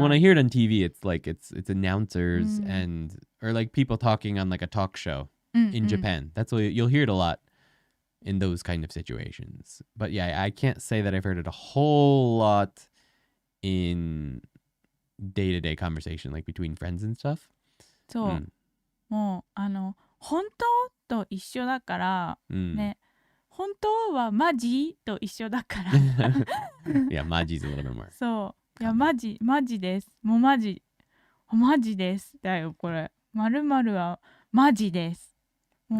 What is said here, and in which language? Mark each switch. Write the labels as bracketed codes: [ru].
[en] So when I hear it on TV, it's like it's announcers うん and or like people talking on like a talk show うん in Japan. That's what you'll hear it a lot in those kind of situations. But yeah, I can't say that I've heard it a whole lot in day-to-day conversation, like between friends and stuff. [ja] そう、うんもう本当と一緒だからうんね、本当はマジと一緒だから [en] Yeah, Maji's a little bit more. [ja] そういやマジですもうマジですだよこれ〇〇はマジですもう